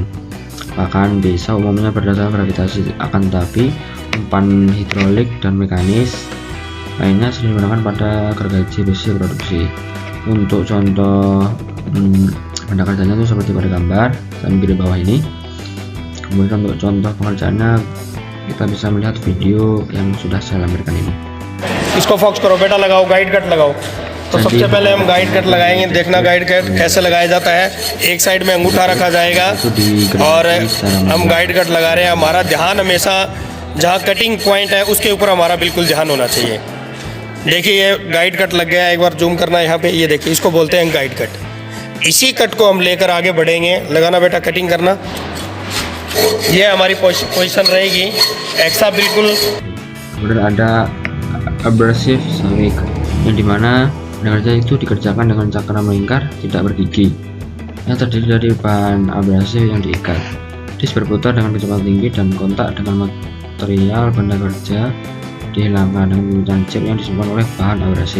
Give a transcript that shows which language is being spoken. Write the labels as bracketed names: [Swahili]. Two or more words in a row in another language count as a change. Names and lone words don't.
[Indonesian] Bahkan bisa umumnya berdasarkan gravitasi, akan tetapi umpan hidrolik dan mekanis lainnya sering digunakan pada gergaji besi produksi. Untuk contoh benda kerjanya itu seperti pada gambar samping kiri bawah ini. Kemudian untuk contoh pengerjaannya kita bisa melihat video yang sudah saya lampirkan ini. [Hindi] इसको फॉक्स करो बेटा, लगाओ [English] guide cut [Hindi] लगाओ। तो सबसे पहले हम [English] guide cut [Hindi] लगाएंगे। देखना [English] guide cut [Hindi] कैसे लगाया जाता है। एक साइड में अंगूठा रखा जाएगा और हम [English] guide cut [Hindi] लगा रहे हैं। हमारा ध्यान हमेशा जहाँ [English] cutting point [Hindi] है उसके ऊपर हमारा बिल्कुल ध्यान होना चाहिए। देखिए ये [English] guide cut [Hindi] लग गया, एक बार जूम करना यहाँ पे, ये देखिए इसको बोलते हैं [English] guide cut. [Hindi] इसी कट को हम लेकर आगे बढ़ेंगे। लगाना बेटा, कटिंग करना। ये हमारी पोजीशन रहेगी एक्सा बिल्कुल। [Indonesian] Kemudian ada [English] abrasive sawik [Indonesian] yang dimana kerja itu dikerjakan dengan cakram melingkar tidak bergigi yang terdiri dari bahan abrasif yang diikat. Dis berputar dengan kecepatan tinggi dan kontak dengan material benda kerja dihilangkan dengan menggunakan chip yang disimpan oleh bahan abrasif.